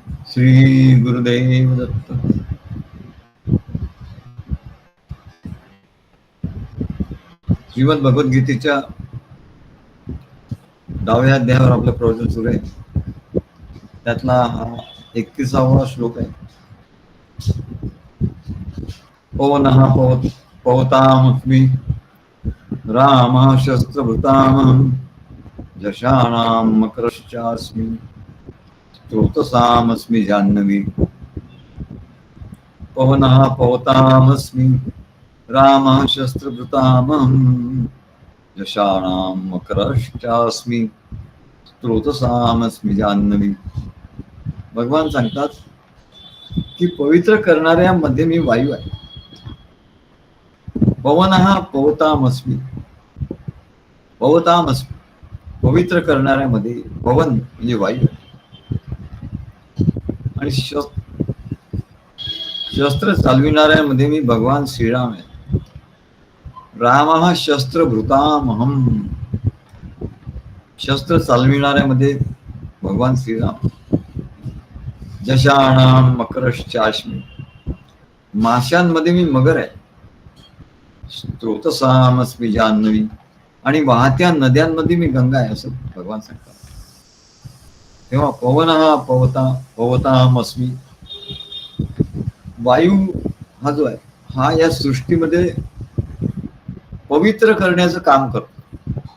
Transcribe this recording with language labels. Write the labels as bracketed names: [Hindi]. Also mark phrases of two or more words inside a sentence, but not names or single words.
[Marathi] श्री गुरुदेव दत्त. श्रीमद भगवद्गीतेच्या 10व्या अध्यायावर आपलं प्रवचन सुरू आहे. त्यातला हा 31वा श्लोक आहे. [Sanskrit] पवनः पवतामस्मि रामः शस्त्रभृतामहं यशानां मकरश्चास्मि स्रोतसामस्मि जाह्नवी. पवनः पवतामस्मि रामः शस्त्रभृतामहं यशानां मकरश्चास्मि स्रोतसामस्मि जाह्नवी. [Marathi] भगवान सांगतात की पवित्र करणाऱ्यामध्ये मी वायू आहे. [Sanskrit] पवनः पवतामस्मि, पवतामस्मि [Marathi] पवित्र करणाऱ्यामध्ये पवन म्हणजे वायू आहे. आणि शस्त्र चालविणाऱ्यामध्ये मी भगवान श्रीराम आहे. [Sanskrit] रामः शस्त्रभृतामहं, [Marathi] शस्त्र चालविणाऱ्यामध्ये भगवान श्रीराम. [Sanskrit] जशानां मकरश्चास्मि, [Marathi] माशांमध्ये मी मगर आहे. [Sanskrit] स्रोतसामस्मि जाह्नवी, [Marathi] आणि वाहत्या नद्यांमध्ये मी गंगा आहे असं भगवान सांगतात. तेव्हा [Sanskrit] पवनः पवतामस्मि, [Marathi] वायू हा जो आहे हा या सृष्टीमध्ये पवित्र करण्याचं काम करतो.